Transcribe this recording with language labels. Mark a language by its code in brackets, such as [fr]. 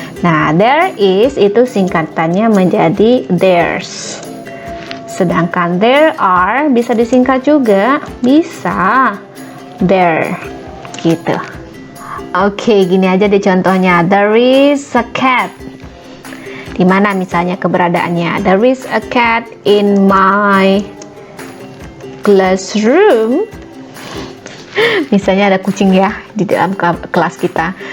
[id] Nah, there is itu singkatannya menjadi there's. Sedangkan there are bisa disingkat juga, bisa there gitu. Oke, gini aja deh contohnya. [en] There is a cat. [id] Di mana misalnya keberadaannya? [en] There is a cat in my classroom. [id] Misalnya ada kucing ya di dalam kelas kita.